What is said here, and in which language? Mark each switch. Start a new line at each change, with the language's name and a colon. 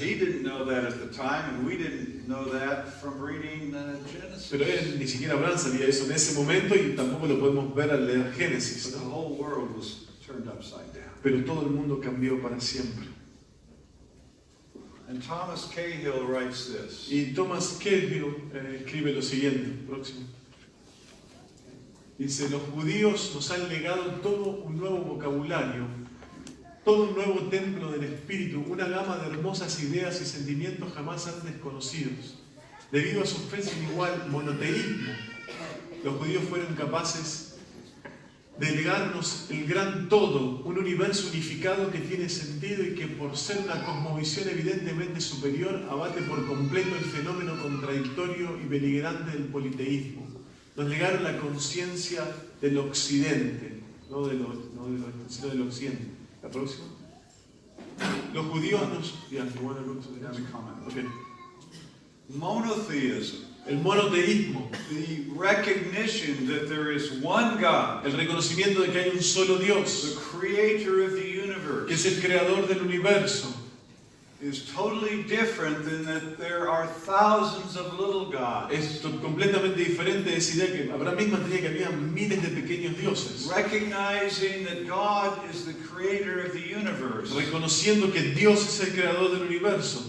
English: he didn't know that at the time, and we didn't know that from reading
Spanish: Pero
English: Genesis.
Spanish: él, ni siquiera Abraham sabía eso en ese momento y tampoco lo podemos ver al leer Génesis,
English: But the
Spanish: ¿no?
English: whole world was turned upside down.
Spanish: Pero todo el mundo cambió para siempre.
English: And Thomas Cahill writes this.
Spanish: Y Thomas Cahill escribe lo siguiente, próximo. Dice, los judíos nos han legado todo un nuevo vocabulario, todo un nuevo templo del espíritu, una gama de hermosas ideas y sentimientos jamás antes conocidos. Debido a su fe sin igual monoteísmo, los judíos fueron capaces de legarnos el gran todo, un universo unificado que tiene sentido y que por ser una cosmovisión evidentemente superior abate por completo el fenómeno contradictorio y beligerante del politeísmo. Nos legaron la conciencia del occidente, no del oeste, sino del occidente. ¿La próxima? Los judíos nos...
English: Yeah, you wanna go to the next comment. Okay. Monotheism,
Spanish: El monoteísmo,
English: the recognition that there is one God,
Spanish: el reconocimiento de que hay un solo
English: the
Spanish: Dios,
English: creator of the
Spanish: que
English: universe,
Spanish: es el creador del universo,
English: is totally different than that there are thousands of little gods.
Spanish: es completamente diferente de esa idea que Abraham misma tenía que había miles de pequeños dioses.
English: Recognizing that God is the creator of the universe
Spanish: Reconociendo que Dios es el creador del universo,